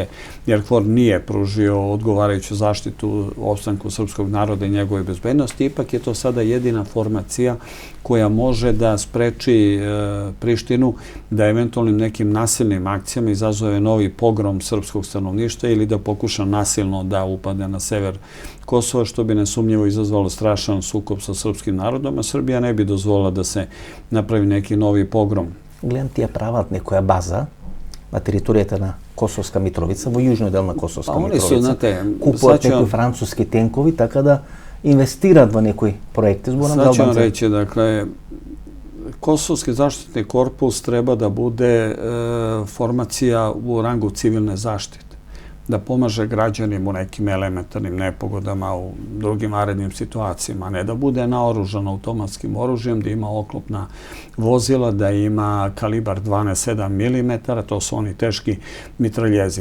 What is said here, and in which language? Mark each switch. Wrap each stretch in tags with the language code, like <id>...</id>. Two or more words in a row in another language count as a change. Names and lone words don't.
<sr>jer KFOR nije pružio odgovarajuću zaštitu opstanku srpskog naroda i njegove bezbednosti, ipak je to sada jedina formacija koja može da spreči Prištinu da eventualnim nekim nasilnim akcijama izazove novi pogrom srpskog stanovništva ili da pokuša nasilno da upade na sever Kosova, što bi nesumnjivo izazvalo strašan sukob sa srpskim narodom, a Srbija ne bi dozvolila da se napravi neki novi pogrom.</sr> <mk>Гледам тие прават некоја база на територијата на Косовска Митровица, во јужниот дел на Косовска Митровица. Купуваат некои француски тенкови, така да инвестираат во некои проекти.</mk> <sr>Sad ću vam reći, dakle, Kosovski zaštitni korpus treba da bude formacija u rangu civilne zaštite, da pomaže građanima u nekim elementarnim nepogodama, u drugim vanrednim situacijama, ne da bude naoružan automatskim oružjem, da ima oklopna vozila, da ima kalibar 12,7 mm, to su oni teški mitraljezi.</sr>